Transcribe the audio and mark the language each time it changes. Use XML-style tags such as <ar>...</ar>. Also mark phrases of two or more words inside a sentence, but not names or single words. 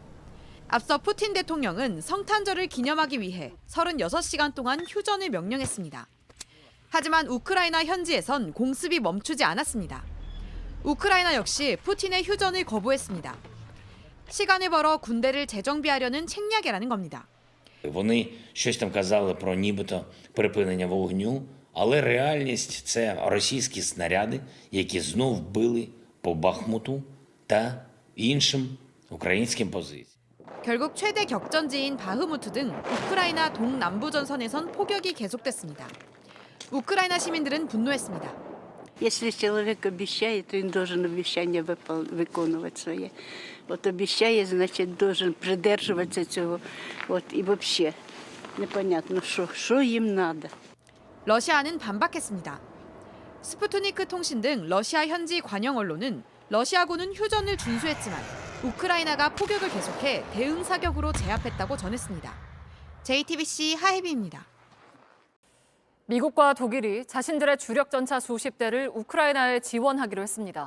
<ko>앞서 푸틴 대통령은 성탄절을 기념하기 위해 36시간 동안 휴전을 명령했습니다. 하지만 우크라이나 현지에선 공습이 멈추지 않았습니다. 우크라이나 역시 푸틴의 휴전을 거부했습니다. 시간을 벌어 군대를 재정비하려는 책략이라는 겁니다.</ko> <uk>Вони щось там казали про нібито припинення вогню, але реальність – це російські снаряди, які знов били по Бахмуту та іншим українським позиціям.</uk> <ko>결국 최대 격전지인 바흐무트 등 우크라이나 동남부 전선에선 폭격이 계속됐습니다. 우크라이나 시민들은 분노했습니다.</ko> <ru>Если человек обещает, то он должен обещание</ru> <uk>виконувати своє.</uk> <ru>Вот обещає, значит, должен придерживаться цього. Вот и вообще непонятно,</ru> <uk>що їм надо.</uk> <ko>러시아는 반박했습니다. 스푸트니크 통신 등 러시아 현지 관영 언론은 러시아군은 휴전을 준수했지만 우크라이나가 포격을 계속해 대응 사격으로 제압했다고 전했습니다. JTBC 하혜비입니다. 미국과 독일이 자신들의 주력 전차 수십 대를 우크라이나에 지원하기로 했습니다.</ko>